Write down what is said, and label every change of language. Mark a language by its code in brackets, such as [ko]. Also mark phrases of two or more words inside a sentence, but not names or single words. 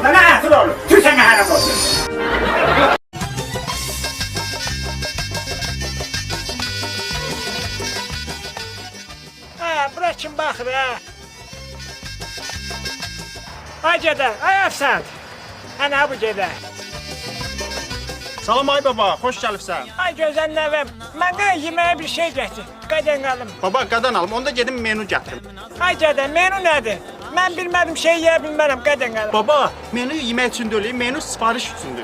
[tr] Ne atır olur. Tüsene haram olsun. Bırak kim bakır ha. [az] Ay gede, ay Əfsad. Ana bu gede. Salam ay baba, xoş gəlibsən. Ay gözəl nəvəm, mənə yeməyə bir şey gətir. Qadan qalım. Baba, qadan alım, onda gedim menu gətirim. Ay gede, menu nədir? Mən bilmədim şey yeyə bilmərəm, qadan qalım. Baba, menu yemək üçün deyil, menu sifariş üçündür.